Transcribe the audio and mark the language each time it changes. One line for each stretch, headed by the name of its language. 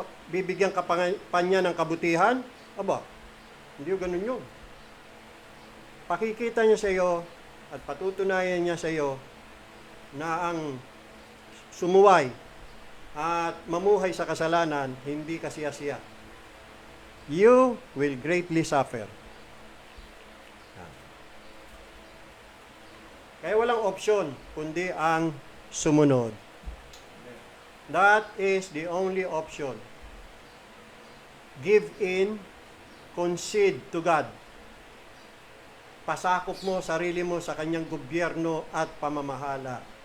Filipino: Bibigyan ka pa niya ng kabutihan? Aba, hindi yung ganun yun. Pakikita niya sa iyo at patutunayan niya sa iyo na ang sumuway at mamuhay sa kasalanan, hindi kasiya-siya.
English: You will greatly suffer.
Filipino: Kaya walang opsyon, kundi ang sumunod.
English: That is the only option. Give in, concede to God.
Filipino: Pasakop mo sarili mo sa kanyang gobyerno at pamamahala.